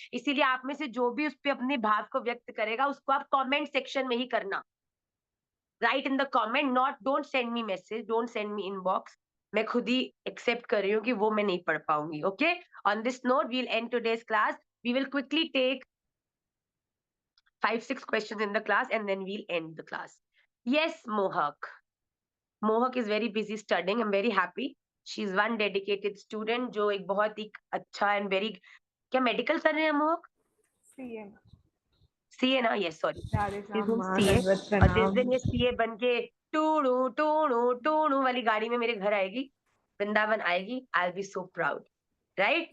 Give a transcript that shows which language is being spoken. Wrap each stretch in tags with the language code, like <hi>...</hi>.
<hi>इसीलिए आप में से जो भी उस पे अपने भाव को व्यक्त करेगा, उसको आप कमेंट सेक्शन में ही करना।</hi> <en>Write in the comment, not don't send me message, don't send me inbox.</en> <hi>मैं खुद ही एक्सेप्ट कर रही हूँ कि वो मैं नहीं पढ़ पाऊंगी।</hi> <en>Okay, on this note we will end today's class. We will quickly take 5-6 questions in the class and then we'll end the class. Yes, Mohak. Mohak is very busy studying. I'm very happy. She's one dedicated student</en> <hi>जो एक बहुत ही अच्छा</hi> <en>and very</en> <hi>क्या medical कर रहे हैं मोहक?</hi> <en>CA CA ना? Yes sorry, CA.</en> <hi>दंडवत और जिस प्रणाम। दिन ये सीए बन के टूणू टूणू टूणू वाली गाड़ी में मेरे घर आएगी, वृंदावन आएगी,</hi> <en>I will be so proud, right?</en>